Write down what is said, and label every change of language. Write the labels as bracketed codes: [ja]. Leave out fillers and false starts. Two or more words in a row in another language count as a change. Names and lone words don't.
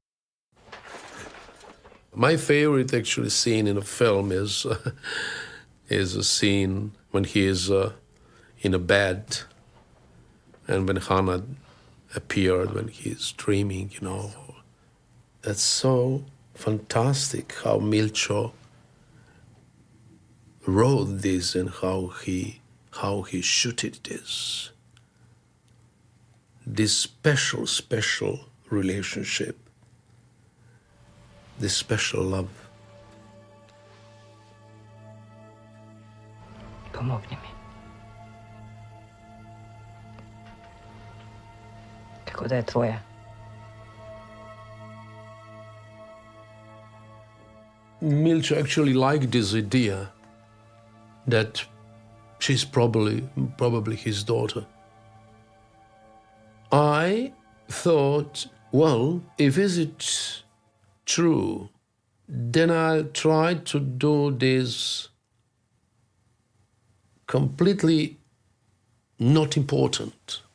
[en] My favorite actually scene in a film is a scene when he is in a bed and when Hannah appeared, when he is dreaming, That's so fantastic how Milcho wrote this and how he shooted this. This special relationship, this special love. [mk] Pomogni mi. Kako da je tvoja? [en] Milcho actually liked this idea that she's probably his daughter. I thought, well, if is it true, then I'll try to do this completely not important.